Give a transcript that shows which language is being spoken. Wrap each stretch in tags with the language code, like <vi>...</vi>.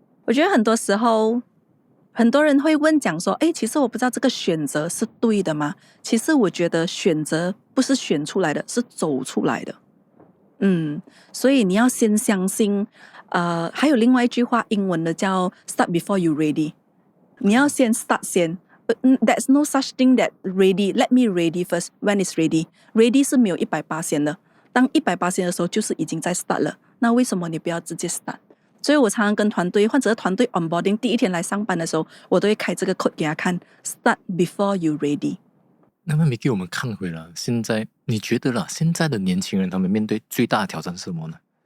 <zh>我觉得很多时候很多人会问讲说，其实我不知道这个选择是对的吗？其实我觉得选择不是选出来的，是走出来的。所以你要先相信。还有另外一句话，英文的叫</zh> <en>Start before you ready。</en> <zh>你要先 start 先。</zh> <en>There's no such thing that ready. Let me ready first. When is ready?</en> <zh>Ready 是没有100%的。当100%的时候，就是已经在 start 了。那为什么你不要直接 start？ 所以我常常跟团队或者团队 onboarding 第一天来上班的时候，我都会开这个 code 给他看 ，</zh> <en>start before you ready。</en> <zh>那么Micky，我们看回了现在，你觉得啦，现在的年轻人他们面对最大的挑战是什么呢？</zh>